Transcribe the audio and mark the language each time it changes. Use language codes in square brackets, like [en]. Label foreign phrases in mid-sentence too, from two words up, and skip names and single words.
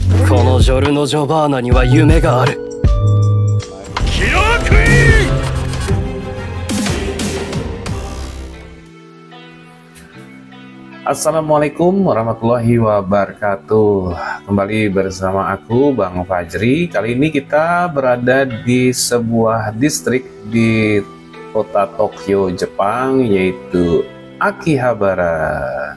[ja] このジョルノ・ジョバーナには夢がある。キラークイーン。 [ar] السلام عليكم ورحمة الله وبركاته. [id] Kembali bersama aku Bang Fajri. Kali ini kita berada di sebuah distrik di kota Tokyo, Jepang, yaitu Akihabara.